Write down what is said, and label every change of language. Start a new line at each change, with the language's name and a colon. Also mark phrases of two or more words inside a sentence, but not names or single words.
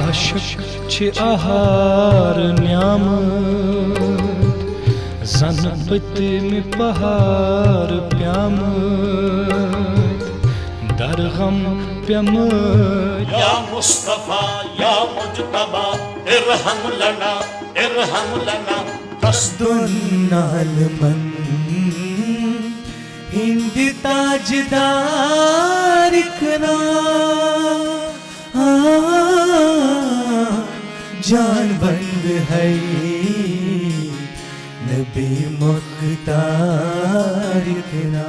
Kashmiri: خوشک چھ آہار نیامت زن پتم پہار پیامت در غم پیامت
Arabic: یا مصطفیٰ یا مجتبی ارحم لنا
Kashmiri: دنال من ہند تاجدار کنا جان بند ہے نبی مختار کنا